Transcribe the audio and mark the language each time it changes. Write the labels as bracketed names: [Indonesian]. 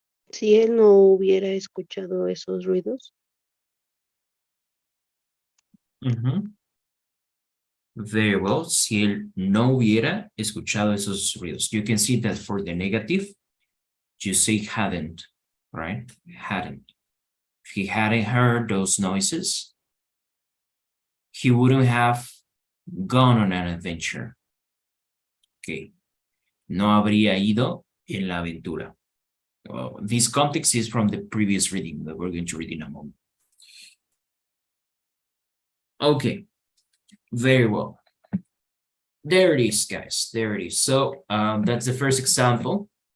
[Spanish] Si él no hubiera escuchado esos ruidos. [English] Very well. [Spanish] Si él no hubiera escuchado esos ruidos. [English] You can see that for the negative, you say hadn't, right? Hadn't. If he hadn't heard those noises, he wouldn't have gone on an adventure. Okay. [Spanish] No habría ido en la aventura. [English] Well, this context is from the previous reading that we're going to read in a moment. Okay, very well. There it is, guys. There it is. So that's the first example.